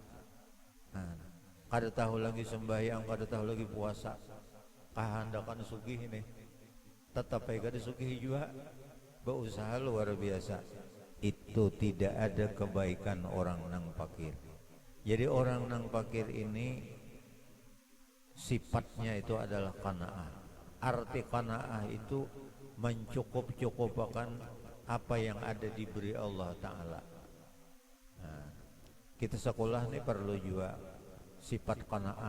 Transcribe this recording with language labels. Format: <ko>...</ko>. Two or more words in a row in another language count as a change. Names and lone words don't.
<bjn>Kada tahu lagi sembahyang, kada tahu lagi puasa. Kahandakan sugih ini. Tetap kada sugih juga.</bjn> <id>Berusaha luar biasa.</id> <bjn>Itu tidak ada kebaikan orang nang fakir. Jadi orang nang fakir ini sifatnya itu adalah qanaah.</bjn> <id>Arti qanaah itu mencukup-cukupkan apa yang ada diberi Allah Ta'ala. Nah, kita sekolah ini perlu juga sifat qanaah.</id>